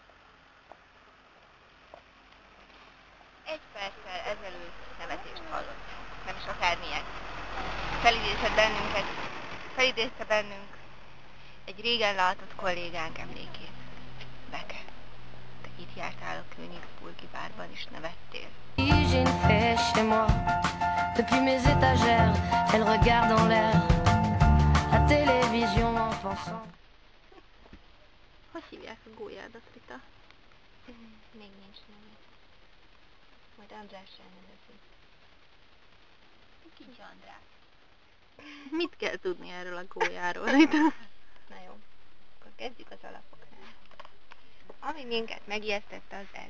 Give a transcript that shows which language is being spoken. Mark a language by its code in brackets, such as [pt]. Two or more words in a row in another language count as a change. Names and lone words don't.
[hu] Egy perccel ezelőtt nevetést hallott. Nem is akármilyen. Felidézte bennünk egy régen látott kollégánk emlékét. Beke, te itt jártál a Königsburgi bárban is nevettél. [fr] J'ai une fée chez moi, depuis mes étagères, elle regarde en l'air, la télévision en pensant. [hu] Hogy hívják a gólyádat, Rita? Még nincs neve. Majd Andrással nevezi. Kicsi András. Mit kell tudni erről a gólyáról, Rita? Na jó, akkor kezdjük az alapoknál. Ami minket megijesztette, az ez.